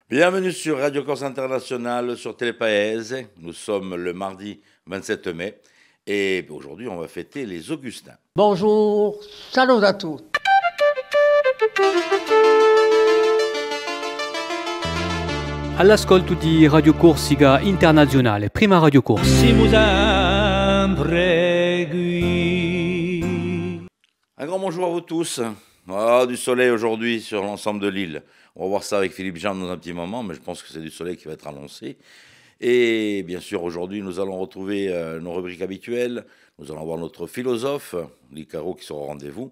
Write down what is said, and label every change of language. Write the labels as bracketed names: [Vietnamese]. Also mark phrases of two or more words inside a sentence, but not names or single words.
[French] Bienvenue sur Radio Corse International sur Télépaèse. Nous sommes le mardi 27 mai et aujourd'hui on va fêter les Augustins. Bonjour, salut à tous. [Corsican] All'ascolto di Radio Corsica Internazionale, prima Radio Corse. [French] Un grand bonjour à vous tous. Du soleil aujourd'hui sur l'ensemble de l'île. On va voir ça avec Philippe Jean dans un petit moment, mais je pense que c'est du soleil qui va être annoncé. Et bien sûr, aujourd'hui, nous allons retrouver nos rubriques habituelles. Nous allons voir notre philosophe, Licaro, qui sera au rendez-vous.